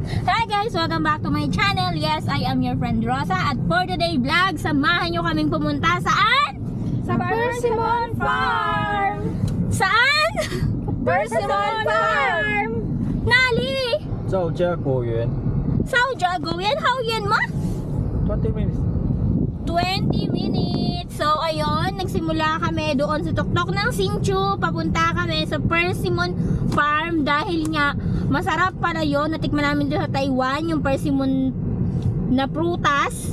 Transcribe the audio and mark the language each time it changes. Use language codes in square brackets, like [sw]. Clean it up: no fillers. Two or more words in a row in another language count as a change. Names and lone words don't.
[en] Hi guys! Welcome back to my channel. Yes, I am your friend Rosa. [tl] At [en] for today vlog, [tl] samahan nyo kaming pumunta saan? Sa Persimmon Farm! Saan? Persimmon Farm! [zh] Nali! 赵家果园赵家果园？好远吗? [en] 20 minutes. 20 minutes. [tl] So, ayun, nagsimula kami doon sa tuktok ng Singchu. Papunta kami sa Persimmon Farm dahil nga masarap pala yun. Natikman namin doon sa Taiwan yung persimmon na prutas.